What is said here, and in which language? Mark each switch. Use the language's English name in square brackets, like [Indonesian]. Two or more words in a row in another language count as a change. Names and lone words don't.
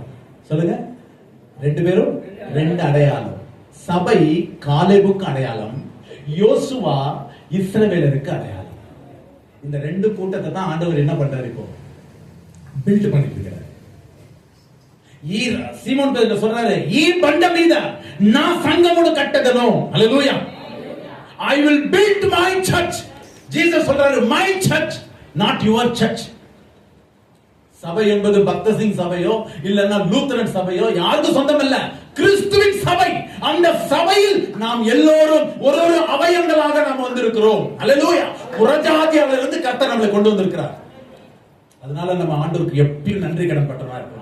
[Tamil] சொல்லுங்க, 2 பேரும் 2 அடையாளம். சபை காலேபுக்கு அடையாளம், யோசுவா இஸ்ரவேலருக்கு அடையாளம். இந்த 2 கூட்டத்தை தான் ஆண்டவர் என்ன பண்றாரு? இப்போ பில்ட் பண்ணிட்டு இருக்கிறார். சீமோன் பேதுரு சொல்றாரு, [Telugu] ఈ బండ మీద నా సంఘమును కట్టెదను. హల్లెలూయా. [English] I will build my church. Jesus சொல்றாரு, my church, not your church. [Tamil] சபை என்பது பக்த சிங் சபையோ இல்லன்னா லூத்தரன் சபையோ யாருக்கும் சொந்தம் இல்ல, கிறிஸ்துவின் சபை. அந்த சபையில் நாம் எல்லோரும் ஒரு அவயங்களாக நாம் வந்திருக்கிறோம். ஹல்லேலூயா. புறஜாதியிலிருந்து கர்த்தர் நம்மளை கொண்டு வந்திருக்கிறார். அதனால நம்ம ஆண்டவருக்கு எப்பயும் நன்றி கடன் பட்டவா இருக்கும்.